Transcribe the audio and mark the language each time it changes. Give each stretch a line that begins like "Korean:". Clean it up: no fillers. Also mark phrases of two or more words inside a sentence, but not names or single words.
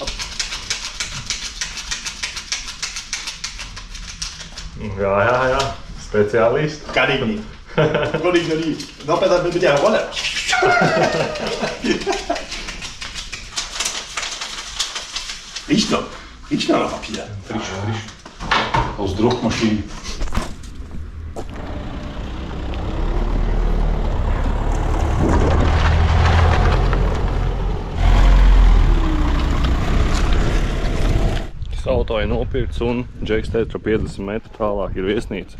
German: Ja. Spezialist. Kann ich nicht. Konnte ich noch nie. Noch besser mit der Rolle. Riecht noch nach Papier. Frisch. Aus Druckmaschine.
Latvian: Tas auto ir nopirkts un Džeks teica, ka 50 metru tālāk ir viesnīca.